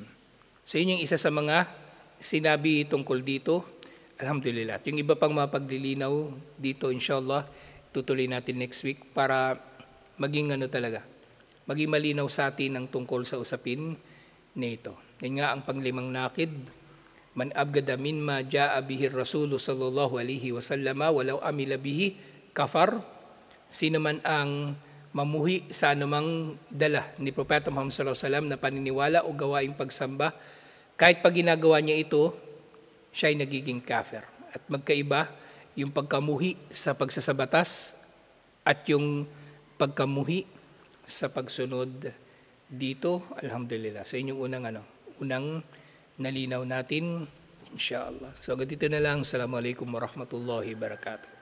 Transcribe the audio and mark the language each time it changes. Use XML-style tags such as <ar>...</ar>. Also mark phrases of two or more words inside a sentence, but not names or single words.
<tl>So, yun yung isa sa mga sinabi tungkol dito. Alhamdulillah. At yung iba pang mga paglilinaw dito, inshallah, tutuloy natin</tl> <en>next week</en> <tl>para maging maging malinaw sa atin ang tungkol sa usapin nito. Yan nga ang panglimang nakid,</tl> <ar>من أبغض مما جاء به الرسول صلى الله عليه وسلم ولو عمل به كفر.</ar> <tl>Sino man ang mamuhi sa anumang dala ni Propeta Muhammad</tl> <ar>صلى الله عليه وسلم</ar> <tl>na paniniwala o gawaing pagsamba, kahit pag ginagawa niya ito, siya ay nagiging kafir. At magkaiba yung pagkamuhi sa pagsasabatas at yung pagkamuhi sa pagsunod dito. Alhamdulillah. Sa inyong unang nalinaw natin, inshallah. So, dito na lang.</tl> <ar>السلام عليكم ورحمة الله وبركاته.</ar>